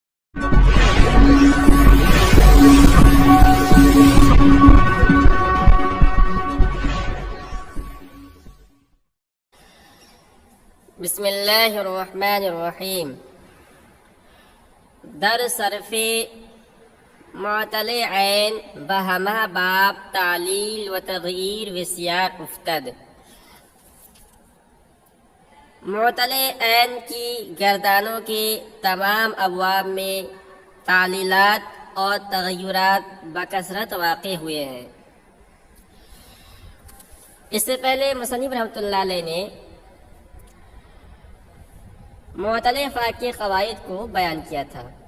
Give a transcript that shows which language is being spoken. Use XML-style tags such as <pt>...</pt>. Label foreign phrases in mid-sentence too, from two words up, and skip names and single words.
<ar>بسم اللہ الرحمن الرحیم۔</ar> <fa>در صرف معطل عین بہمہ باب تعلیل و تغییر و سیاق افتد۔</fa> <ur>معطل عین کی گردانوں کے تمام ابواب میں تعلیلات اور تغیرات بکثرت واقع ہوئے ہیں۔ اس سے پہلے مصنف</ur> <ar>رحمۃ اللہ علیہ</ar> <ur>نے معطل فا کے قواعد کو بیان کیا تھا۔</ur>